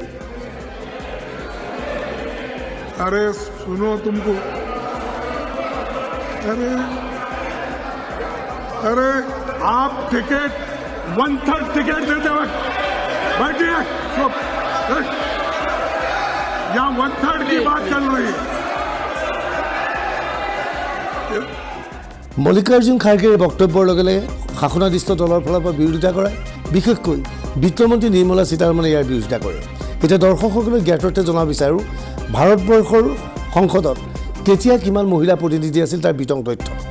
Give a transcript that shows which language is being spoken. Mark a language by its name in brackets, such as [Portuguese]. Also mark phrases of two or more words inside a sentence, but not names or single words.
[Hindi] अरे सुनो तुमको, अरे आप टिकट 1/3 टिकट देते वक्त बैठिए, यहाँ 1/3 की बात चल रही है। [Assamese] মল্লিকাৰ্জুন খাৰ্গেৰ বক্তব্যৰ লগে লগে শাসনাধিষ্ঠ দলৰ ফালৰ পৰা বিৰোধিতা কৰে, বিশেষকৈ বিত্তমন্ত্ৰী নিৰ্মলা সীতাৰমণে ইয়াৰ বিৰোধিতা কৰে। এতিয়া দৰ্শকসকলে জ্ঞাততে জনাব বিচাৰোঁ ভাৰতবৰ্ষৰ সংসদত কেতিয়া কিমান মহিলা প্ৰতিনিধি আছিল তাৰ বিতং তথ্য।